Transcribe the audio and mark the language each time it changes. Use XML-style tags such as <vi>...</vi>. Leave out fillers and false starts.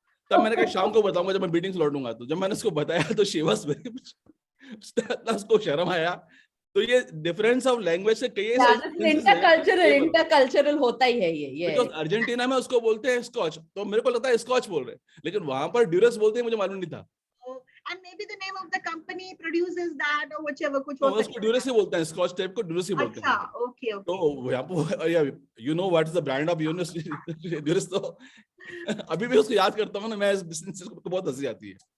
<hi>तब मैंने कहा शाम को बताऊंगा जब मैं मीटिंग से लौटूंगा। तो जब मैंने उसको बताया तो</hi> <en>she was very,</en> <hi>उसको शर्म आया। तो ये डिफरेंस ऑफ लैंग्वेज से कई इंटरकल्चरल होता ही है ये। अर्जेंटीना में उसको बोलते हैं स्कॉच, तो मेरे को लगता है स्कॉच बोल रहे हैं, लेकिन वहां पर ड्यूरेक्स बोलते हैं, मुझे मालूम नहीं था।</hi> <en>And maybe the name of the company produces that or whichever कुछ</en> <hi>हो सकता है। उसको ड्यूरेक्स ही बोलते हैं, स्कॉच टेप को ड्यूरेक्स ही बोलते हैं। अच्छा ओके ओके। तो यहाँ पर</hi> <en>You know what is the brand of Durex.</en> <hi>तो अभी भी उसको याद करता हूँ ना मैं, इस बिजनेस को बहुत हंसी आती है।</hi>